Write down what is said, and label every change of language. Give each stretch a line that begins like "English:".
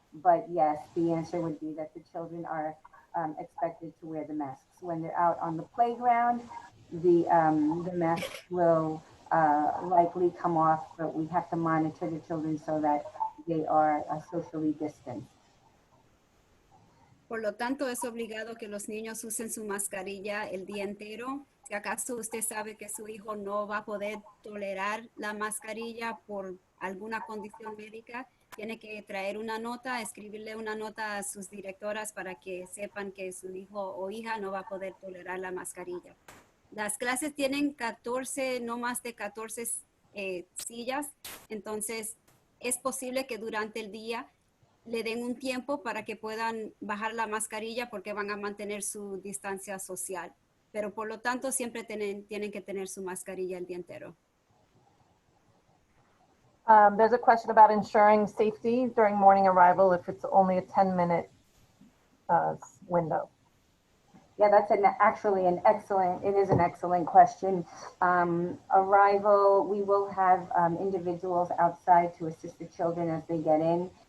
English: But yes, the answer would be that the children are expected to wear the masks. When they're out on the playground, the masks will likely come off, but we have to monitor the children so that they are socially distanced.
Spanish: Por lo tanto, es obligado que los niños usen su mascarilla el día entero. Si acaso usted sabe que su hijo no va a poder tolerar la mascarilla por alguna condición médica, tiene que traer una nota, escribirle una nota a sus directoras para que sepan que su hijo o hija no va a poder tolerar la mascarilla. Las clases tienen 14, no más de 14 sillas, entonces es posible que durante el día le den un tiempo para que puedan bajar la mascarilla porque van a mantener su distancia social. Pero por lo tanto siempre tienen que tener su mascarilla el día entero.
English: There's a question about ensuring safety during morning arrival if it's only a 10-minute window. Yeah, that's actually an excellent question. Arrival, we will have individuals outside to assist the children as they get in.